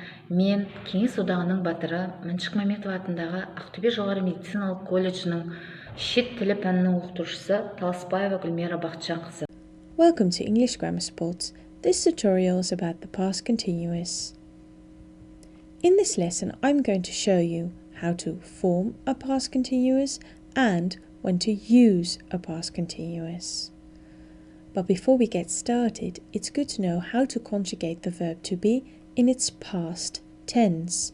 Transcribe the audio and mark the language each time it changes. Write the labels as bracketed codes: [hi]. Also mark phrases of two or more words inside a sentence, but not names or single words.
[kk] Мен Кеңес одағының батыры Мәншүк Мәметова атындағы Ақтөбе жоғары медициналық колледжінің шет тілі пәнінің оқытушысы Таласбаева Гүлмира Бақытжанқызы. [en] Welcome to English Grammar Sports. This tutorial is about the past continuous. In this lesson, I'm going to show you how to form a past continuous and when to use a past continuous. But before we get started, it's good to know how to conjugate the verb to be in its past tense.